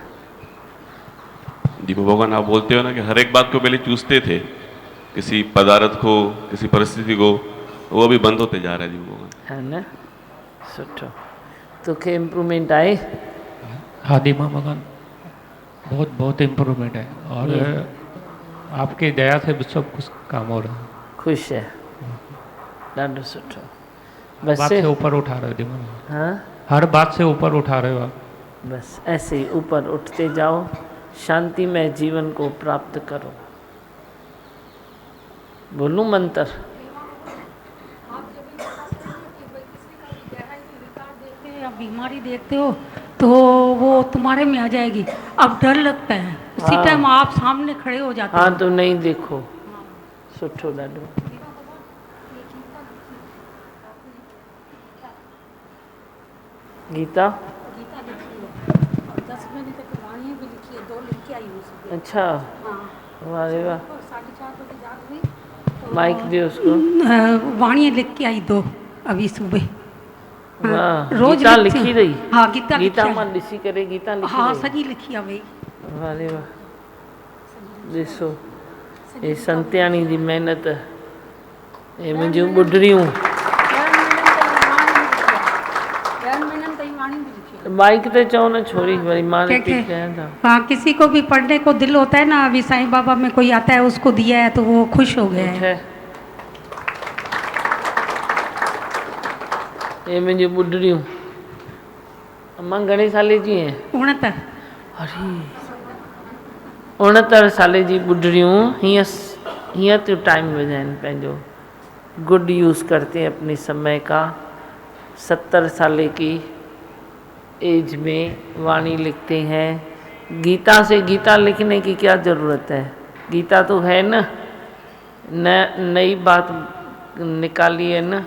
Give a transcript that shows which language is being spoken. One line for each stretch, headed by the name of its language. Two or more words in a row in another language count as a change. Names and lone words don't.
Hindi: दीपू भगवान, आप बोलते हो ना कि हर एक बात को पहले चूसते थे, किसी पदार्थ को, किसी परिस्थिति को, वो अभी बंद होते जा रहा है दीपू भगवान, है ना? सुठो। तो के इम्प्रूवमेंट आए? हाँ दीपा भगवान, बहुत बहुत इम्प्रूवमेंट है, और आपकी दया से भी सब कुछ काम हो रहा है। खुश है,
Sindhi: ॾाढो सुठो।
Hindi: बस बात से ऊपर उठा रहे हो दीपा। हाँ, हर बात से ऊपर उठा रहे हो आप। बस ऐसे ही ऊपर उठते जाओ, शांतिमय जीवन को प्राप्त करो। बोलूं मंत्र? आप बीमारी देखते हो तो वो तुम्हारे में आ जाएगी, अब डर लगता है, उसी हाँ। टाइम आप सामने खड़े हो जाते हो। हाँ तो नहीं देखो,
Sindhi: सुठो ॾाढो। गीता
Hindi: 10 महीने तक वाणियाँ भी लिखी है, 2 लिख के आई हूँ सुबह। अच्छा, हाँ। वाह रे वाह। 4:30 बजे जाग हुई, माइक दियो उसको। वाणियाँ लिख के आई 2 अभी सुबह। वाह, रोज गीता लिखती लिखी हूँ। रही? हाँ गीता गीता लिखी मां है।
Sindhi: ॾिसी करे गीता लिखी
Hindi: हाँ रही?
Sindhi: सॼी लिखी आहे भई। वाह रे वाह, ॾिसो ये संत्याणी जी महिनत, ये मुंहिंजूं ॿुढड़ियूं। बाइक ते चओ न छोरी, वरी मां रिपीट कयां था।
Hindi: हाँ, किसी को भी पढ़ने को दिल होता है ना, अभी साईं बाबा में कोई आता है उसको दिया है तो वो खुश हो गया है।
Sindhi: ये मुंहिंजूं ॿुढड़ियूं। अम्मा घणे साले जी हैं? 69। अरे 69 साले जी ॿुढड़ियूं हीअं तो टाइम विझाइनि पंहिंजो,
Hindi: गुड यूज़ करते हैं अपने समय का। 70 साल की एज में वाणी लिखते हैं। गीता से गीता लिखने की क्या ज़रूरत है? गीता तो है न नई बात निकाली है न।